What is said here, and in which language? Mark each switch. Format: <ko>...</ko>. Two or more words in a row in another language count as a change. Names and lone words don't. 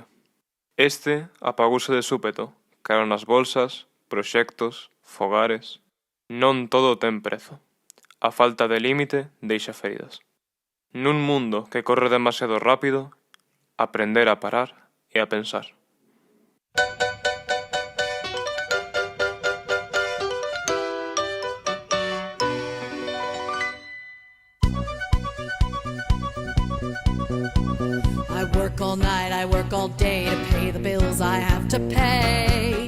<gl>Este apagouse de súpeto, caeron as bolsas, proxectos, fogares. Non todo ten prezo. A falta de límite deixa feridas. Nun mundo que corre demasiado rápido, aprender a parar e a pensar.</gl> <en>I work all night, I work all day to pay the bills I have to pay.</en>